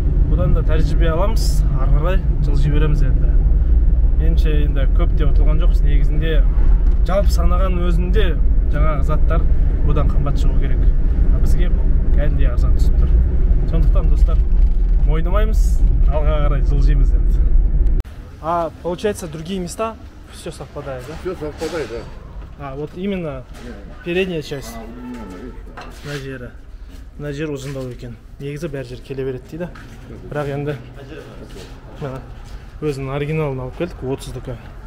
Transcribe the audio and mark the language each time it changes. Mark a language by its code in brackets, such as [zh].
[kk] Бұдан да тәжірибе аламыз. Ары қарай жылжи береміз енді. Меніңше енді көп те ұтылған жоқпыз. Негізінде жалпы санаған өзінде жаңағы заттар бұдан қымбат шығу керек. Бізге кәдімгідей арзан түсіп тұр. Сондықтан достар, мойнымаймыз, алға қарай жылжимыз енді. [ru] Получается, другие места все совпадает, да? Все совпадает, да. Вот именно передняя часть. [kk] Мына жер ұзындау екен. Негізі бәр жер келе береді дейді. Бірақ енді өзінің оригиналын алып келдік, 30-дікі.